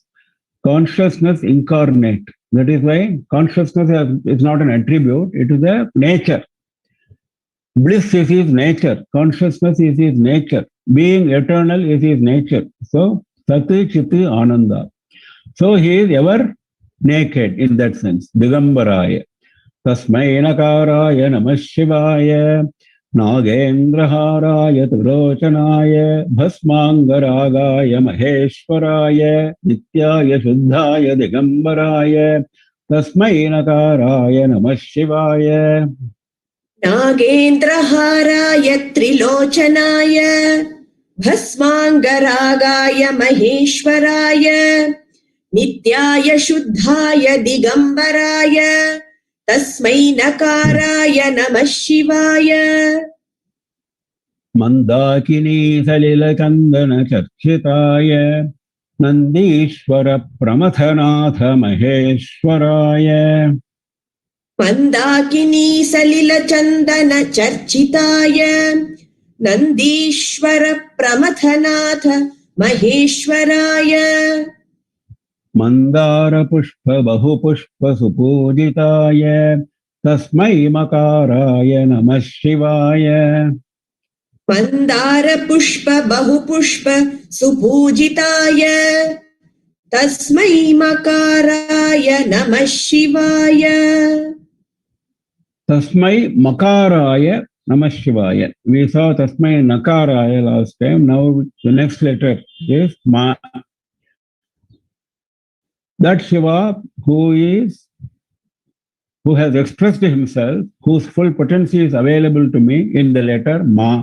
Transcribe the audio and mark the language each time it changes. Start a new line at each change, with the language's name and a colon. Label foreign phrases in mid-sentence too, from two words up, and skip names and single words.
English: Consciousness incarnate. That is why consciousness is not an attribute, it is a nature. Bliss is his nature. Consciousness is his nature. Being eternal is his nature.
Sanskrit: So, सत् चित् आनन्द.
English: So he is ever naked in that sense.
Sanskrit: Digambaraya. तस्मै नकाराय नमः शिवाय. नागेन्द्रहाराय तुरोचनाय. भस्माङ्गरागाय महेश्वराय. नित्याय शुद्धाय दिगम्बराय. तस्मै नकाराय नमः शिवाय. नागेन्द्रहाराय त्रिलोचनाय. भस्माङ्गरागाय महेश्वराय. नित्याय शुद्धाय दिगम्बराय. तस्मै नकाराय नमः शिवाय. मन्दाकिनी सलिल चन्दन चर्चिताय. नन्दीश्वर प्रमथनाथ महेश्वराय. मन्दाकिनी सलिल चन्दन चर्चिताय. नन्दीश्वर प्रमथनाथ महेश्वराय. मन्दार पुष्प बहु पुष्प सुपूजिताय. तस्मै मकाराय नमः शिवाय. मन्दार पुष्प बहु पुष्प सुपूजिताय. तस्मै मकाराय नमः शिवाय. तस्मै मकाराय नमः शिवाय.
English: We saw
Sanskrit: तस्मै नकाराय
English: last time. Now the next letter is ma. That Shiva who has expressed himself, whose full potency is available to me in the letter Ma.